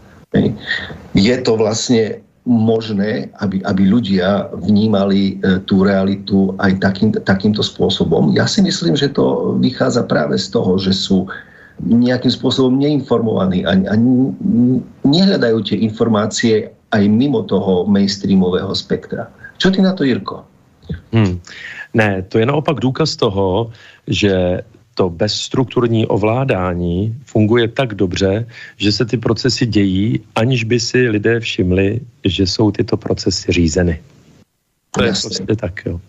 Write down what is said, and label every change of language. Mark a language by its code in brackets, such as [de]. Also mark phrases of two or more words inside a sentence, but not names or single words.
[sk] Je to vlastne možné, aby ľudia vnímali tú realitu aj takýmto spôsobom. Ja si myslím, že to vychádza práve z toho, že sú nejakým spôsobom neinformovaní a nehľadajú tie informácie aj mimo toho mainstreamového spektra. Čo ty na to, Jirko? [cs] Ne, to je naopak důkaz toho, že to bezstrukturní ovládání funguje tak dobře, že se ty procesy dějí, aniž by si lidé všimli, že jsou tyto procesy řízeny. To je prostě tak, jo.